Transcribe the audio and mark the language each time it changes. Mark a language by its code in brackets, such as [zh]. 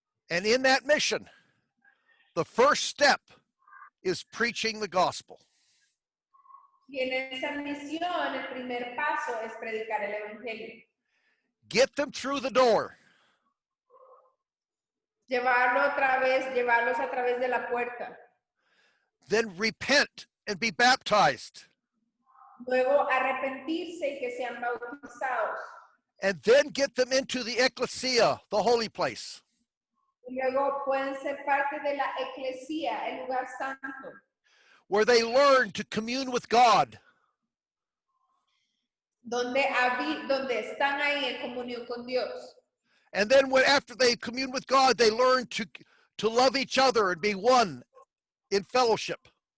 [en] And in that mission, the first step is preaching the gospel. [es] Y en esa misión, el primer paso es predicar el evangelio. [en] Get them through the door. [es] Llevarlos a través de la puerta. [en] Then repent and be baptized. [es] Luego arrepentirse y que sean bautizados. [en] And then get them into the ecclesia, the holy place. [es] Y luego pueden ser parte de la eclesía, el lugar santo, [en] where they learn to commune with God. [es] donde están ahí en comunión con Dios. [en] And then after they commune with God, they learn to love each other and be one in fellowship.